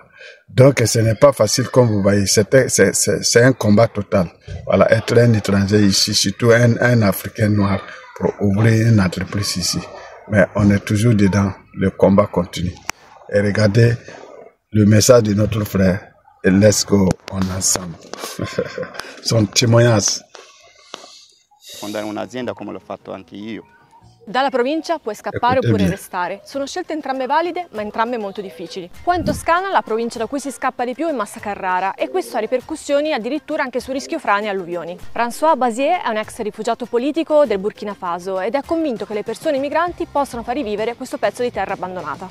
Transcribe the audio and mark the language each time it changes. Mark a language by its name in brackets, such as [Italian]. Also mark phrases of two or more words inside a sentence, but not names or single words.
[French] Donc, ce n'est pas facile, comme vous voyez. C'est un combat total. Voilà. Être un étranger ici, surtout un Africain noir, pour ouvrir une entreprise ici. Mais on est toujours dedans. Le combat continue. Et regardez le message de notre frère. [English] Et let's go, [French] on est ensemble. Son témoignage. [Italian] Fondare un'azienda come l'ho fatto anche io. Dalla provincia puoi scappare oppure restare. Sono scelte entrambe valide, ma entrambe molto difficili. Qua in Toscana la provincia da cui si scappa di più è Massa Carrara e questo ha ripercussioni addirittura anche su rischio frane e alluvioni. François Basier è un ex rifugiato politico del Burkina Faso ed è convinto che le persone migranti possano far rivivere questo pezzo di terra abbandonata.